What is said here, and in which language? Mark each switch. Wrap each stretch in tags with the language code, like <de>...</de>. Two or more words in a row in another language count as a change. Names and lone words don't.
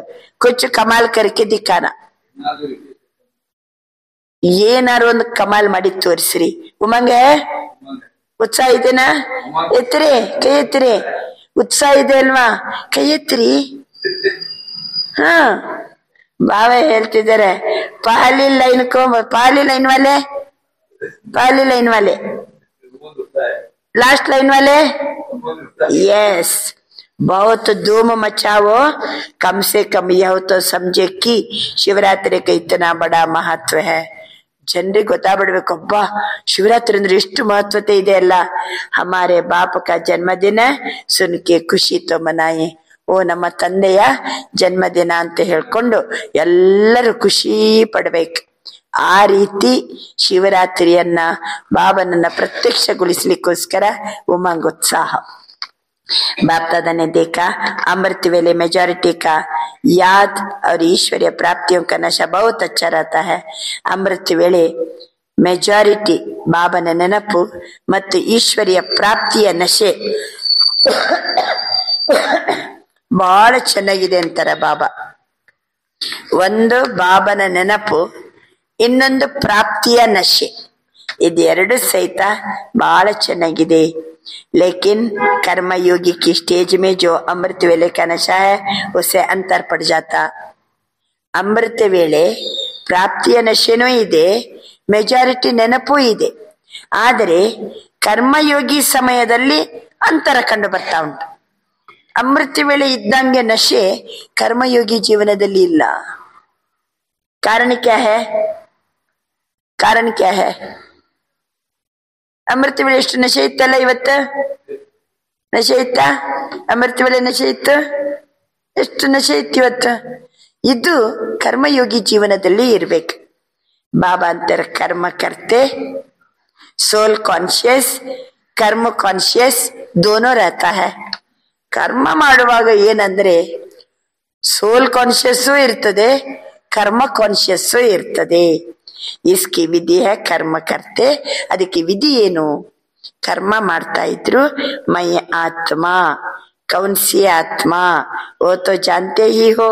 <hi>कुछ कमाल करके दिखाना,</hi> <kn>ಏನಾರು ಒಂದು ಕಮಾಲ್ ಮಾಡಿ ತೋರಿಸ್ರಿ. ಉಮಂಗೆ ಉತ್ಸಾಹ ಇದೆನಾ? ಎತ್ತಿರಿ ಕೈ ಎತ್ತಿರಿ. ಉತ್ಸಾಹ ಇದೆ ಅಲ್ವಾ? ಕೈ ಎತ್ತಿರಿ. ಹಾ ಬಾಬಾ ಹೇಳ್ತಿದ್ದಾರೆ,</kn> <hi>पहली लाइन को पहली लाइन वाले, पहली लाइन वाले,</hi> <en>last line</en> <hi>वाले, यस. बहुत धूम मचाओ, कम से कम यह तो समझे कि शिवरात्रि का इतना बड़ा महत्व है.</hi> <kn>ಜನರಿಗೆ ಗೊತ್ತಾಗ್ಬಿಡ್ಬೇಕು, ಅಬ್ಬಾ ಶಿವರಾತ್ರಿ ಅಂದ್ರೆ ಎಷ್ಟು ಮಹತ್ವತೆ ಇದೆ ಅಲ್ಲ.</kn> <hi>हमारे बाप का जन्मदिन सुनके खुशी तो मनाए.</hi> <kn>ಓ ನಮ್ಮ ತಂದೆಯ ಜನ್ಮದಿನ ಅಂತ ಹೇಳ್ಕೊಂಡು ಎಲ್ಲರೂ ಖುಷಿ ಪಡ್ಬೇಕು. ಆ ರೀತಿ ಶಿವರಾತ್ರಿಯನ್ನ ಬಾಬನನ್ನ ಪ್ರತ್ಯಕ್ಷಗೊಳಿಸ್ಲಿಕ್ಕೋಸ್ಕರ ಉಮಂಗೋತ್ಸಾಹ.</kn> <hi>बाप दादा ने देखा अमृत वेले मेजॉरिटी का याद और ईश्वरीय प्राप्तियों का नशा बहुत अच्छा रहता है.</hi> <kn>अमृत ವೇಳೆ ಮೆಜಾರಿಟಿ ಬಾಬನ ನೆನಪು ಮತ್ತು ಈಶ್ವರಿಯ ಪ್ರಾಪ್ತಿಯ ನಶೆ ಬಹಳ ಚೆನ್ನಾಗಿದೆ ಅಂತಾರೆ ಬಾಬಾ. ಒಂದು ಬಾಬನ ನೆನಪು, ಇನ್ನೊಂದು ಪ್ರಾಪ್ತಿಯ ನಶೆ. ಇದೆರಡು ಸಹಿತ ಬಹಳ ಚೆನ್ನಾಗಿದೆ.</kn> <hi>लेकिन कर्मयोगी की स्टेज में जो अमृत वेले का नशा है उसे अंतर पड़ जाता.</hi> <kn>ಅಮೃತ ವೇಳೆ ಪ್ರಾಪ್ತಿಯ ನಶೆನೂ ಇದೆ, ಮೆಜಾರಿಟಿ ನೆನಪೂ ಇದೆ. ಆದರೆ ಕರ್ಮಯೋಗಿ ಸಮಯದಲ್ಲಿ ಅಂತರ ಕಂಡು ಬರ್ತಾ ಉಂಟು. ಅಮೃತ ವೇಳೆ ಇದ್ದಂಗೆ ನಶೆ ಕರ್ಮಯೋಗಿ ಜೀವನದಲ್ಲಿ ಇಲ್ಲ.</kn> <hi>कारण क्या है? कारण क्या है?</hi> <kn>ಅಮೃತ ವೇಳೆ ಎಷ್ಟು ನಶೆ ಇತ್ತಲ್ಲ, ಇವತ್ತು ನಶೆ ಇತ್ತ? ಅಮೃತ ವೇಳೆ ನಶೆ ಇತ್ತು? ಎಷ್ಟು ನಶೆ ಇತ್ತು ಇವತ್ತು? ಇದು ಕರ್ಮಯೋಗಿ ಜೀವನದಲ್ಲಿ ಇರ್ಬೇಕು. ಬಾಬಾ ಅಂತಾರೆ</kn> <hi>कर्म करते,</hi> <en>soul conscious,</en> <hi>कर्म कॉन्शियस दोनों रहता है.</hi> <kn>ಕರ್ಮ ಮಾಡುವಾಗ ಏನಂದ್ರೆ</kn> <en>soul conscious</en> <kn>ಇರ್ತದೆ, ಕರ್ಮ ಕಾನ್ಶಿಯಸ್ಸು ಇರ್ತದೆ.</kn> <hi>इसकी विधि है कर्म करते.</hi> <kn>ಅದಕ್ಕೆ ವಿಧಿ ಏನು? ಕರ್ಮ ಮಾಡ್ತಾ ಇದ್ರು</kn> <hi>मैं आत्मा, कौनसी आत्मा वो तो जानते ही हो.</hi>